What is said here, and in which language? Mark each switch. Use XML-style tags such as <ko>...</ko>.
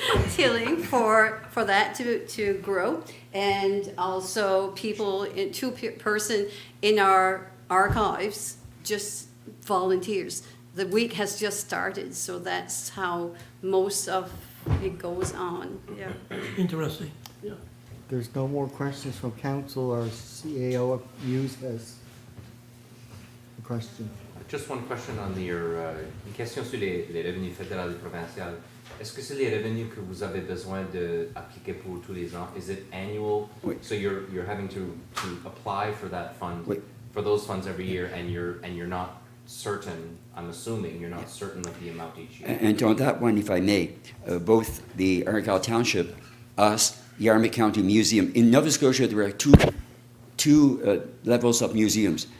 <en>Tilling for that to grow. And also people, 2 person in our archives, just volunteers. The week has just started, so that's how most of it goes on, yeah. Interesting, yeah. There's no more questions from council or CAO. Muse has a question. Just one question on your,</en> <fr>une question sur les revenus fédéraux et provinciaux. Est-ce que c'est les revenus que vous avez besoin d'appliquer pour tous les ans?</fr> <en>Is it annual?</en> <fr>Oui.</fr> <en>So you're having to apply for that fund,</en> <fr>Oui.</fr> <en>for those funds every year, and you're not certain, I'm assuming, you're not certain of the amount each year? And on that one, if I may, both the Argyle Township, us, Yarmouth County Museum, in Nova Scotia there are two levels of museums.</en>